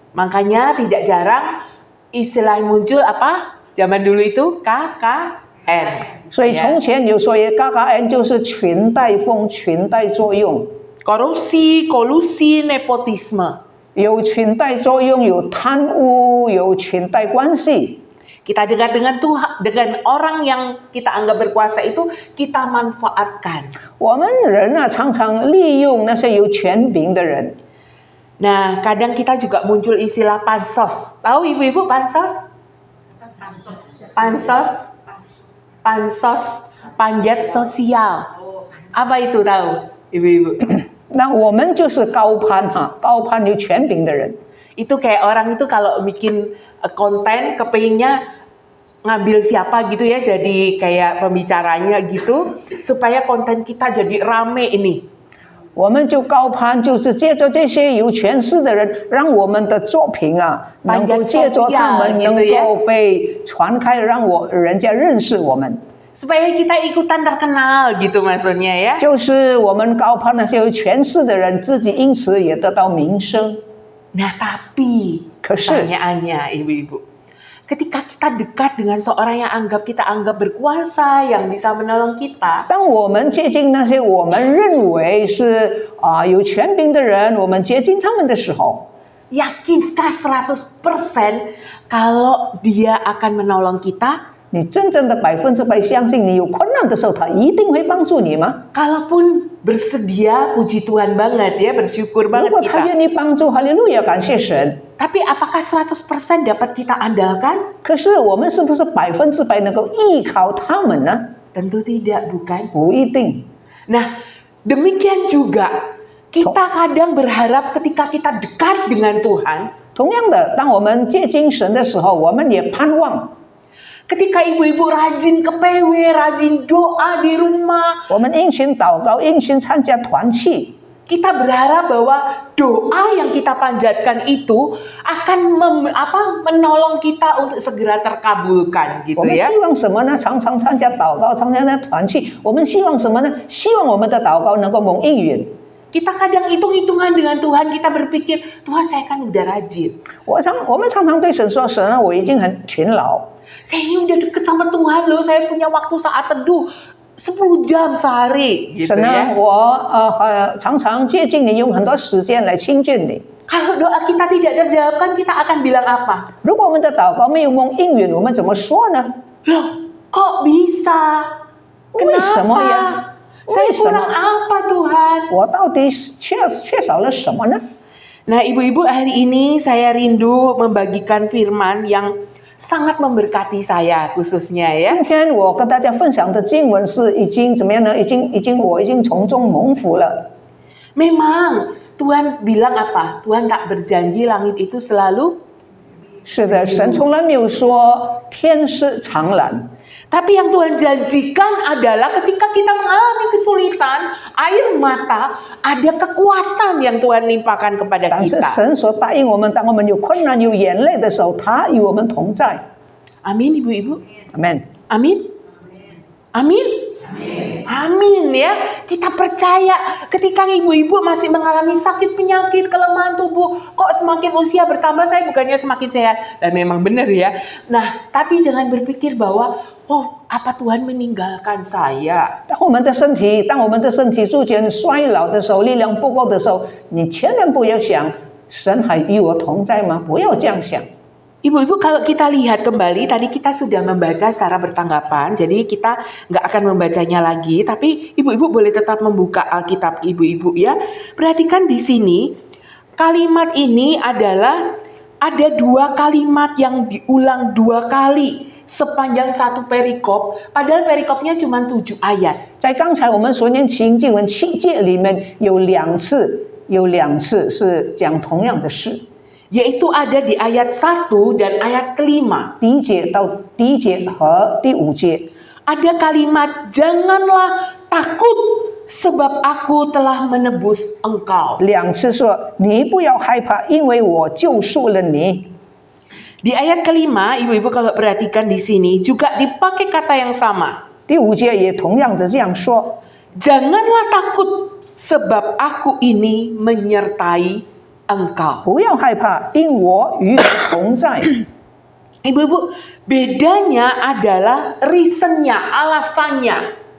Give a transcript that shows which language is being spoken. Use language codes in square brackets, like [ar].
[id] Makanya tidak jarang istilah muncul apa? Zaman dulu itu KKN. [zh] 所以从前有说KKN 就是裙带风、裙带作用， [id] Korupsi, kolusi, nepotisme. [zh] 有裙带作用，有贪污，有裙带关系。 [id] Kita dekat dengan Tuhan, dengan orang yang kita anggap berkuasa itu kita manfaatkan. [zh] 我们人啊，常常利用那些有权柄的人。 [id] Nah, kadang kita juga muncul istilah pansos. Tahu ibu-ibu pansos? Pansos, panjat sosial. Apa itu tahu, ibu-ibu? [zh] 那我们就是高攀哈，高攀有权柄的人。 [id] Itu kayak orang itu kalau bikin konten kepinginnya ngambil siapa gitu ya, jadi kayak pembicaranya gitu supaya konten kita jadi rame ini. [zh] 我们就高攀，就是借着这些有权势的人，让我们的作品啊，能够借着他们能够被传开，让人家认识我们。 [id] Supaya kita ikutan terkenal gitu maksudnya ya. [zh] 就是我们高攀那些有权势的人，自己因此也得到名声。 [id] Nah, tapi pertanyaannya ibu-ibu, ketika kita dekat dengan seorang yang kita anggap berkuasa, yang bisa menolong kita, [zh] 当我们接近那些我们认为是有权柄的人，我们接近他们的时候， [id] yakinkah 100% kalau dia akan menolong kita? [zh] 你真正的100%相信你有困难的时候，他一定会帮助你吗？ [id] Kalaupun bersedia, puji Tuhan banget ya, bersyukur banget [zh] 果他愿意帮助，哈利路亚，感谢神。 [id] Tapi apakah 100% dapat kita andalkan? [zh] 可是我们是不是100%能够依靠他们呢？ [id] Tentu tidak, bukan? [zh] 不一定。 [id] Nah, demikian juga kita kadang berharap ketika kita dekat dengan Tuhan, [zh] 同样的，当我们接近神的时候，我们也盼望。 [id] ketika ibu-ibu rajin ke PW, rajin doa di rumah, [zh] 我们殷勤祷告，殷勤参加团契。 [id] kita berharap bahwa doa yang kita panjatkan itu akan menolong kita untuk segera terkabulkan gitu [zh] 我们 [id] ya. [zh] 希望什么呢？常常参加祷告，常常参加团契。我们希望什么呢？希望我们的祷告能够蒙应允。 [id] Kita kadang hitung-hitungan dengan Tuhan, kita berpikir, Tuhan saya kan udah rajin. [zh] 我们常常对神说：“神啊，我已经很勤劳， [id] Saya ini udah deket sama Tuhan loh, saya punya waktu saat teduh 10 jam sehari gitu [zh] 神啊，我常常接近你，用很多时间来亲近你。 [id] Kalau doa kita tidak terjawabkan, kita akan bilang apa? [zh] 如果我们的祷告没有蒙应允，我们怎么说呢？ [id] Loh, kok bisa? [zh] 为什么呀？ [id] Saya [zh] 为什么？ [id] kurang apa Tuhan? [zh] 我到底缺少了什么呢？ [id] Nah, ibu-ibu, hari ini saya rindu membagikan firman yang sangat memberkati saya khususnya ya. [zh] 今天我跟大家分享的经文是已经怎么样呢？我已经从中蒙福了。 [id] Memang Tuhan bilang apa? Tuhan tak berjanji langit itu selalu. [zh] 是的，神从来没有说天是长蓝。 [id] Tapi yang Tuhan janjikan adalah ketika kita mengalami kesulitan, air mata, ada kekuatan yang Tuhan limpahkan kepada [zh] 但是 [id] kita. [zh] 神所答应我们，当我们有困难、有眼泪的时候，他与我们同在。 [id] Amin, ibu-ibu. Amin. Amin. Amin. Amin ya. Kita percaya ketika ibu-ibu masih mengalami sakit penyakit, kelemahan tubuh, kok semakin usia bertambah saya bukannya semakin sehat. Dan memang benar ya. Nah, tapi jangan berpikir bahwa oh, apa Tuhan meninggalkan saya? [zh] 当我们的身体逐渐衰老的时候，力量不够的时候，你千万不要想神还与我同在吗？不要这样想。 [id] Ibu-ibu, kalau kita lihat kembali, tadi kita sudah membaca secara bertanggapan, jadi kita nggak akan membacanya lagi, tapi ibu-ibu boleh tetap membuka Alkitab ibu-ibu ya. Perhatikan di sini, kalimat ini adalah ada 2 kalimat yang diulang 2 kali sepanjang satu perikop, padahal perikopnya cuma 7 ayat. [zh] 在刚才我们所念经文7节里面有两次是讲同样的事。 [id] Yaitu ada di ayat 1 dan ayat kelima. [zh] 第一节和第5节 [id] Ada kalimat janganlah takut sebab aku telah menebus engkau. [zh] 两次说你不要害怕，因为我救赎了你。 [id] Di ayat kelima, ibu-ibu kalau perhatikan di sini juga dipakai kata yang sama. [zh] 第5节也同样的这样说， [id] Janganlah takut sebab aku ini menyertai engkau. [zh] 不要害怕，因我与你同在。 [id] Ibu-ibu, bedanya adalah reasonnya, alasannya.